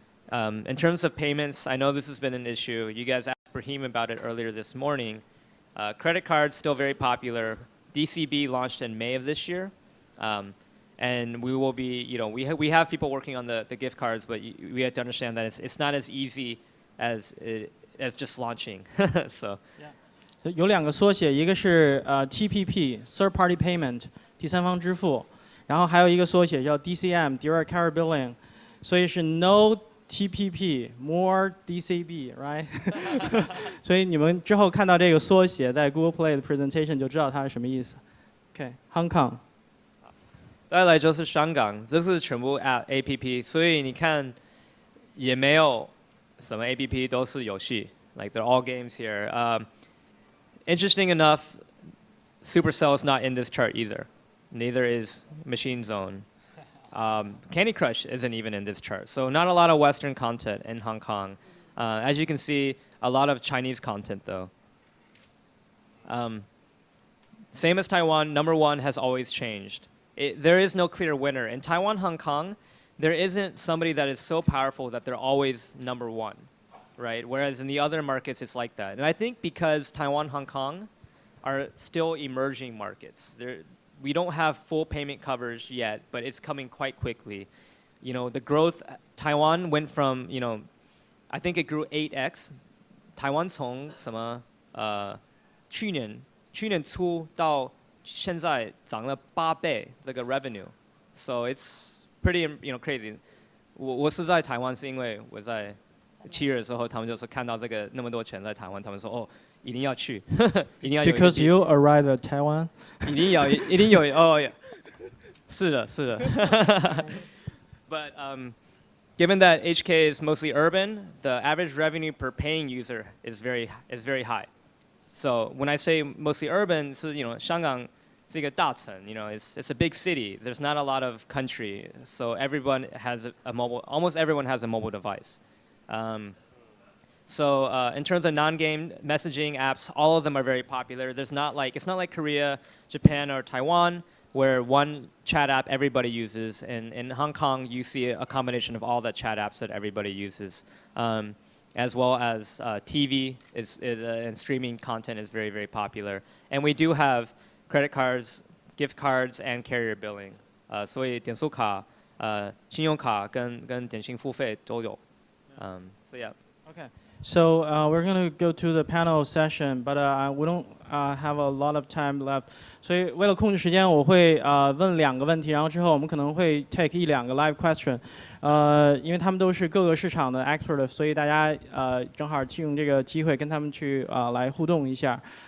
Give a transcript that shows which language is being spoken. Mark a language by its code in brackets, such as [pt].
[en] In terms of payments, I know this has been an issue. You guys asked Brahim about it earlier this morning. Credit cards still very popular. DCB launched in May of this year. And we will be, we have people working on the gift cards, but we have to understand that it's not as easy as just launching. So. Yeah. [zh] 有两个缩写，一个是TPP Third Party Payment 第三方支付，然后还有一个缩写叫 DCM Direct Carrier Billing， 所以是 No TPP More DCB，right？所以你们之后看到这个缩写在 Google Play 的 presentation 就知道它是什么意思。 [en] OK，Hong Kong。 [zh] 再来就是香港，这是全部 APP， 所以你看也没有什么 APP 都是游戏 ， [en] like they're all games here. Interesting enough, Supercell is not in this chart either. Neither is Machine Zone. Candy Crush isn't even in this chart. So not a lot of Western content in Hong Kong. As you can see, a lot of Chinese content though. Same as Taiwan, number one has always changed. There is no clear winner. In Taiwan, Hong Kong, there isn't somebody that is so powerful that they're always number one, right? Whereas in the other markets, it's like that. And I think because Taiwan, Hong Kong are still emerging markets. We don't have full payment coverage yet, but it's coming quite quickly. The growth, Taiwan went from, I think it grew 8x. [zh] Taiwan 从什么去年初到现在涨了8倍这个 revenue, [en] so it's pretty crazy. [zh] 我是在台湾是因为我在7月的时候，他们就说看到这个那么多钱在台湾，他们说一定要去，一定要有。 [en] Because you arrived at Taiwan. [zh] 一定有yeah. 是的。 [en] But given that HK is mostly urban, the average revenue per paying user is very high. So when I say mostly urban, [zh] 是香港是一个大城， [en] it's a big city. There's not a lot of country, so everyone has a mobile. Almost everyone has a mobile device. So in terms of non-game messaging apps, all of them are very popular. It's not like Korea, Japan, or Taiwan, where one chat app everybody uses. In Hong Kong, you see a combination of all the chat apps that everybody uses. As well as TV and streaming content is very, very popular. And we do have credit cards, gift cards, and carrier billing. [zh] 所以点数卡、信用卡跟点心付费都有。 [en] So yeah. Okay. So we're going to go to the panel session, but we don't have a lot of time left. [zh] 所以为了控制时间，我会问2个问题，然后之后我们可能会 take 1-2个 live question。因为他们都是各个市场的 expert， 所以大家正好利用这个机会跟他们去来互动一下。